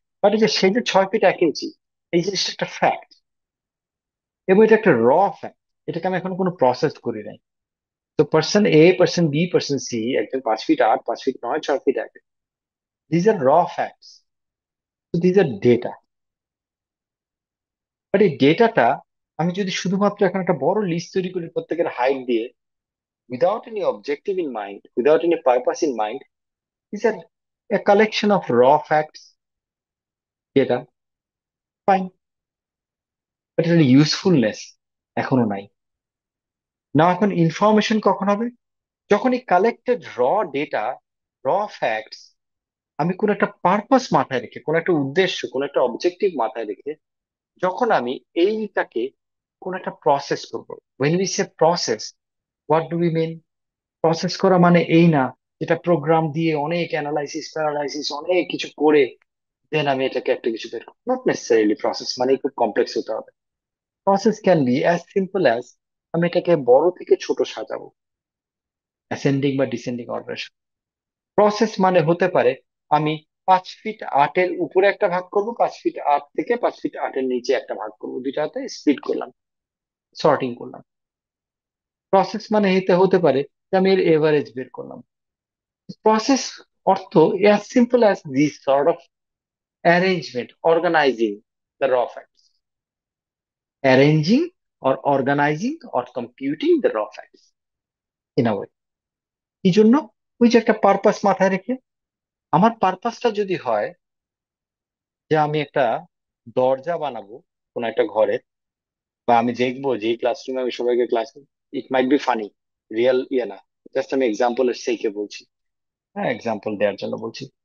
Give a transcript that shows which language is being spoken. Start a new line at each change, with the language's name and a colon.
Bangla: But এই যে সেই যে 6 ফিট 1 ইঞ্চি, এই জিনিসটা একটা ফ্যাক্ট, এবং এটা একটা র ফ্যাক্ট। এটাকে আমি এখন কোনো প্রসেস করি নাই। তো person A, person B, person C, একজন 5 fit 8, 5 fit 9, 6 fit 1,
English: These are raw facts, these are data.
Bangla: But এই ডেটাটা আমি যদি শুধুমাত্র এখন একটা বড় লিস্ট তৈরি করি প্রত্যেকের হাইট দিয়ে,
English: without any objective in mind, without any purpose in mind, these are a collection of raw facts, data, fine, but
Bangla: এর ইউজফুলনেস এখনো নাই। না, এখন ইনফরমেশন কখন হবে? যখন এই কালেক্টেড র ডেটা, র ফ্যাক্টস, আমি কোন একটা পারপাস মাথায় রেখে, কোন একটা উদ্দেশ্য, কোন একটা অবজেক্টিভ মাথায় রেখে যখন আমি এইটাকে কোন একটা প্রসেস করব।
English: when we say process, what do we mean?
Bangla: Process করা মানে এই না যেটা প্রোগ্রাম দিয়ে অনেক অ্যানালাইসিস প্যারালাইসিস অনেক কিছু করে দেন আমি এটাকে একটা কিছু বের করবো। নট নেসেসারিলি প্রসেস মানে খুব কমপ্লেক্স হতে হবে।
English: process can be as simple as
Bangla: আমি এটাকে বড় থেকে ছোট সাজাবো, অ্যাসেন্ডিং বা ডিসেন্ডিং অর্ডার। প্রসেস মানে হতে পারে আমি 5 ফিট 8-এর উপরে একটা ভাগ করব, 5 ফিট 8 থেকে 5 ফিট 8-এর নিচে একটা ভাগ করবো, দুইটাতে স্প্লিট করলাম, সর্টিং করলাম। প্রসেস মানে এতে হতে পারে যে আমি এর এভারেজ বের করলাম।
English: Process অর্থ as simple as this sort of arrangement, organizing the raw facts, arranging or organizing or computing the raw facts in a way।
Bangla: কি জন্য? ওই যে একটা পারপাস মাথায় রেখে, আমার পারপাসটা যদি হয় যে আমি একটা দরজা বানাবো কোন একটা ঘরে, বা আমি দেখবো যে ক্লাসরুমে আমি সবাইকে class,
English: it might be funny,
Bangla: real ইয়ে না, জাস্ট আমি এক্সাম্পলের সেইকে বলছি, হ্যাঁ এক্সাম্পল দেওয়ার জন্য বলছি।